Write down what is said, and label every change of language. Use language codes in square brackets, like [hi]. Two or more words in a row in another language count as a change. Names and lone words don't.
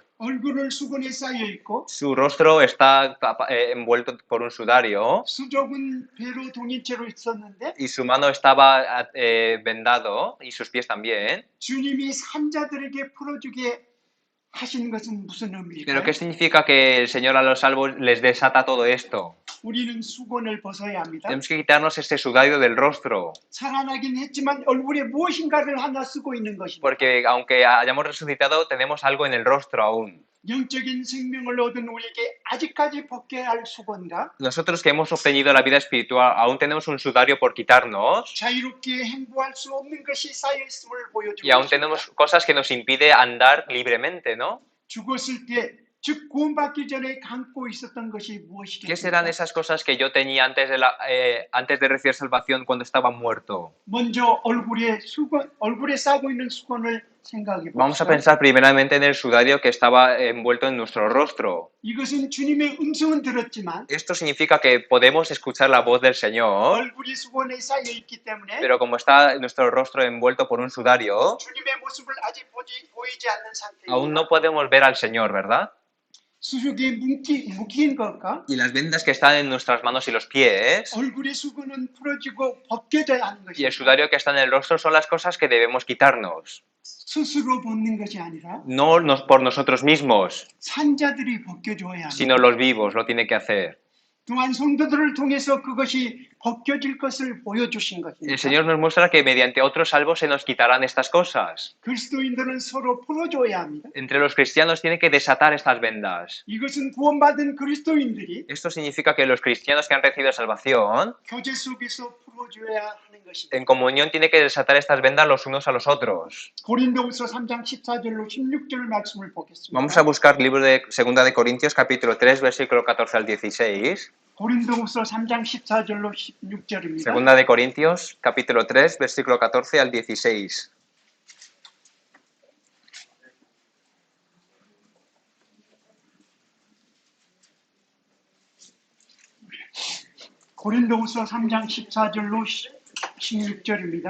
[ko] 얼굴을 수건에 쌓여 있고 [es] Su rostro está envuelto por un sudario [ko] 수족은 배로 동인채로 있었는데 [es] y su mano estaba vendado y sus pies también. [ko] 주님이 산자들에게 풀어주게 하신 것은 무슨 [es] Pero [ko] 의미일까요? [es] ¿qué significa que el Señor a los salvos les desata todo esto? [ko] 우리는 수건을 벗어야 합니다. [es] Tenemos que quitarnos este sudario del rostro, [ko] 살아나긴 했지만 얼굴에 무엇인가를 하나 쓰고 있는 것입니다. [es] porque aunque hayamos resucitado, tenemos algo en el rostro aún. [ko] 영적인 생명을 얻은 우리에게 아직까지 벗겨야 할 수건과 [es] Nosotros que hemos obtenido la vida espiritual, aún tenemos un sudario por quitarnos [ko] 자유롭게 행보할 수 없는 것이 쌓여 있음을 보여주고 [es] y aún [ko] 있습니다. [es] tenemos cosas que nos impide andar libremente, ¿no? [ko] 죽었을 때, 즉 구원받기 전에 감고 있었던 것이 [es] ¿Qué serán [ko] 무엇이겠습니까? [es] esas cosas que yo tenía antes de recibir salvación cuando estaba muerto? [ko] 먼저 얼굴에 싸고 있는 수건을 생각해 [es] Vamos a [ko] 봅시다. [es] pensar primeramente en el sudario que estaba envuelto en nuestro rostro. [ko] 이것은 주님의 음성은 들었지만 [es] Esto significa que podemos escuchar la voz del Señor, [ko] 얼굴이 수건에 쌓여 있기 때문에 [es] pero como está nuestro rostro envuelto por un sudario, [ko] 주님의 모습을 아직 보이지 않는 [es] aún [ko] 상태입니다. [es] no podemos ver al Señor, ¿verdad? [ko] 수족이 묶인 것과 [es] Y las vendas que están en nuestras manos y los pies [ko] 얼굴의 수건은 풀어지고 벗겨져야 하는 [es] y el [ko] 것입니다. [es] sudario que está en el rostro son las cosas que debemos quitarnos. [ko] 스스로 벗는 것이 아니라 [es] No por nosotros mismos, [ko] 산자들이 벗겨줘야 합니다. [es] sino los vivos lo tiene que hacer. [ko] 또한 성도들을 통해서 그것이 벗겨질 것을 보여주신 [es] El [ko] 것입니다. [es] Señor nos muestra que mediante otros salvos se nos quitarán estas cosas. [ko] 그리스도인들은 서로 풀어줘야 합니다. [es] Entre los cristianos tiene que desatar estas vendas. [ko] 이것은 구원받은 그리스도인들이 [es] Esto significa que los cristianos que han recibido salvación, [ko] 교제 속에서 풀어줘야 하는 것입니다. [es] en comunión, tiene que desatar estas vendas los unos a los otros. [ko] 고린도후서 3장 14절로 16절 말씀을 보겠습니다. [es] Vamos a buscar libro de 2 de Corintios, capítulo 3, versículo 14 al 16. [ko] 고린도후서 3장 14절로 16절입니다. [es] Segunda de Corintios, capítulo 3, versículo 14 al 16. [ko] 고린도후서 3장 14절로 16절입니다.